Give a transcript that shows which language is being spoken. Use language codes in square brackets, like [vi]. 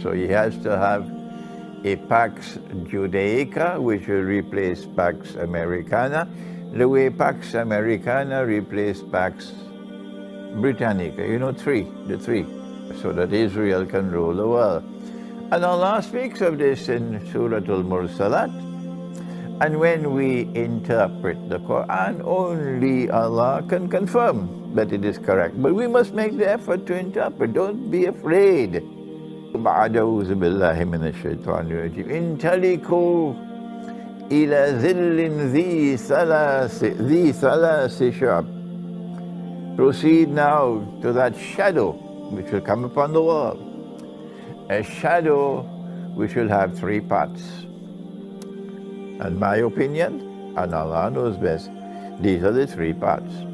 [en] So he has to have a Pax Judaica, which will replace Pax Americana, the way Pax Americana replaced Pax Britannica, the three, so that Israel can rule the world. And Allah speaks of this in Surah Al-Mursalat. And when we interpret the Quran, only Allah can confirm that it is correct. But we must make the effort to interpret. Don't be afraid. [ar] أعوذ بالله من الشيطان الرجيم انطلقوا إلى ظل ذي ثلاث شعب. [en] Proceed now to that shadow which will come upon the world. A shadow which will have 3 parts. In my opinion, and Allah knows best, these are the 3 parts.